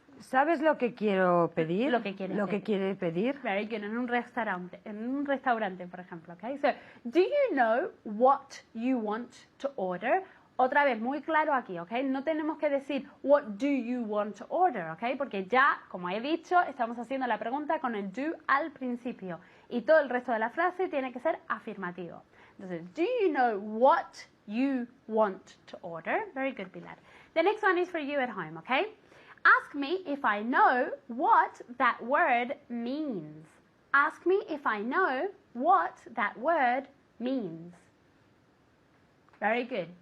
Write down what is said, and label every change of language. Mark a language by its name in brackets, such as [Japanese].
[Spanish] ¿Sabes lo que quiero pedir? Lo que quieres Lo que pedir. quiere pedir. [English] Very good. [Spanish] En un restaurante, por ejemplo, okay? [English] So, do you know what you want to order? [Spanish] Otra vez, muy claro aquí, ¿ok? No tenemos que decir, [English] what do you want to order, [Spanish] ¿ok? Porque ya, como he dicho, estamos haciendo la pregunta con el do al principio. Y todo el resto de la frase tiene que ser afirmativo. Entonces, [English] do you know what you want to order? Very good, Pilar. The next one is for you at home, ¿ok? Ask me if I know what that word means. Ask me if I know what that word means. Very good.